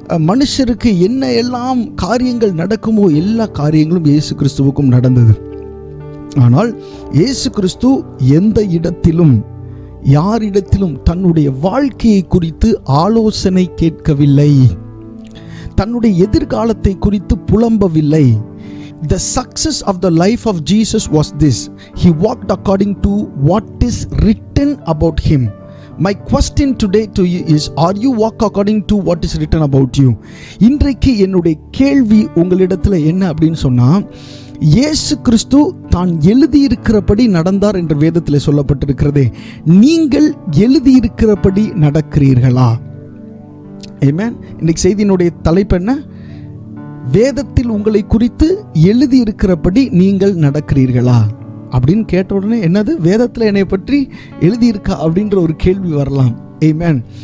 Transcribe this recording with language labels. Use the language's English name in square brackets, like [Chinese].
[Tamil] மனுஷருக்கு என்ன எல்லாம் காரியங்கள் நடக்குமோ எல்லா காரியங்களும் இயேசு கிறிஸ்துவுக்கும் நடந்தது. ஆனால் இயேசு கிறிஸ்து எந்த இடத்திலும் யாரிடத்திலும் தன்னுடைய வாழ்க்கையை குறித்து ஆலோசனை கேட்கவில்லை, தன்னுடைய எதிர்காலத்தை குறித்து புலம்பவில்லை. [English] The success of the life of Jesus was this: he walked according to what is written about him. My question today to you is, are you walk according to what is written about you? [Tamil] இன்றைக்கு என்னுடைய கேள்வி உங்களிடத்துல என்ன அப்படின்னு சொன்னா, இயேசு கிறிஸ்து தான் எழுதியிருக்கிறபடி நடந்தார் என்று வேதத்தில் சொல்லப்பட்டிருக்கிறதே, நீங்கள் எழுதியிருக்கிறபடி நடக்கிறீர்களா? ஆமென். இன்னைக்கு செய்தியினுடைய தலைப்பு என்ன? வேதத்தில் உங்களை குறித்து எழுதியிருக்கிறபடி நீங்கள் நடக்கிறீர்களா அப்படின்னு கேட்ட உடனே, என்னது வேதத்தில் என்னை பற்றி எழுதியிருக்கா அப்படின்ற ஒரு கேள்வி வரலாம். ஆமென்.